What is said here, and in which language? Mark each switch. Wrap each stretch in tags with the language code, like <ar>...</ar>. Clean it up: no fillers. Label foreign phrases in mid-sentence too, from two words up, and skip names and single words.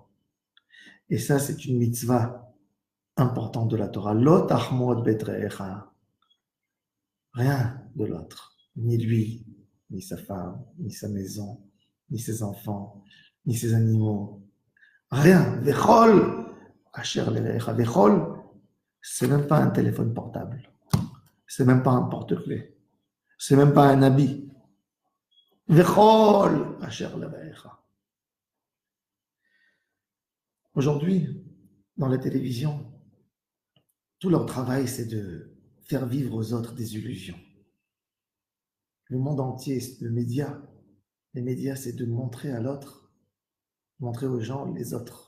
<fr>Et ça, c'est une mitzvah importante de la Torah.</fr> <he>לא תחמד בית רעך.</he> <fr>Rien de l'autre. Ni lui, ni sa femme, ni sa maison, ni ses enfants, ni ses animaux. Rien.</fr> <he>וכל אשר לרעך.</he> <fr>Vechol, c'est même pas un téléphone portable. C'est même pas un porte-clés. C'est même pas un habit. Vechol.</fr> <he>אשר לרעך.</he> <fr>Aujourd'hui, dans la télévision, tout leur travail, c'est de faire vivre aux autres des illusions. Le monde entier, les médias, c'est de montrer à l'autre, montrer aux gens les autres.</fr>